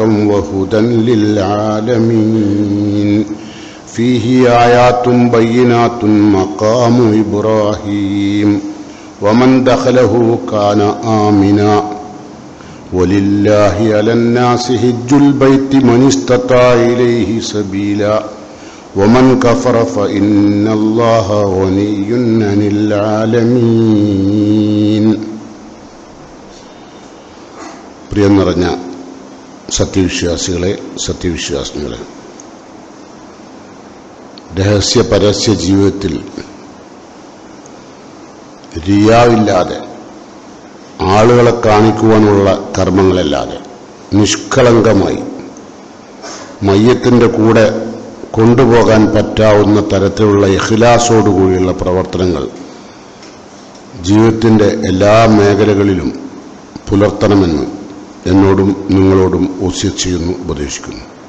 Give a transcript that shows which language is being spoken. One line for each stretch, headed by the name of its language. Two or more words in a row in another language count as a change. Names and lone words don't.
Arabic: وهدى للعالمين فيه آيات بينات مقام إبراهيم ومن دخله كان آمنا ولله على الناس حج البيت من استطاع إليه سبيلا ومن كفر فإن الله غني عن العالمين.
Malayalam: പ്രിയം നിറഞ്ഞ സത്യവിശ്വാസികളെ, സത്യവിശ്വാസികളെ, രഹസ്യ പരസ്യ ജീവിതത്തിൽ റിയാവില്ലാതെ, ആളുകളെ കാണിക്കുവാനുള്ള കർമ്മങ്ങളല്ലാതെ നിഷ്കളങ്കമായി മയ്യത്തിൻ്റെ കൂടെ കൊണ്ടുപോകാൻ പറ്റാവുന്ന തരത്തിലുള്ള ഇഖ്ലാസോടുകൂടിയുള്ള പ്രവർത്തനങ്ങൾ ജീവിതത്തിൻ്റെ എല്ലാ മേഖലകളിലും പുലർത്തണമെന്ന് എന്നോടും നിങ്ങളോടും വസിയത്ത് ചെയ്യുന്നു, ഉപദേശിക്കുന്നു.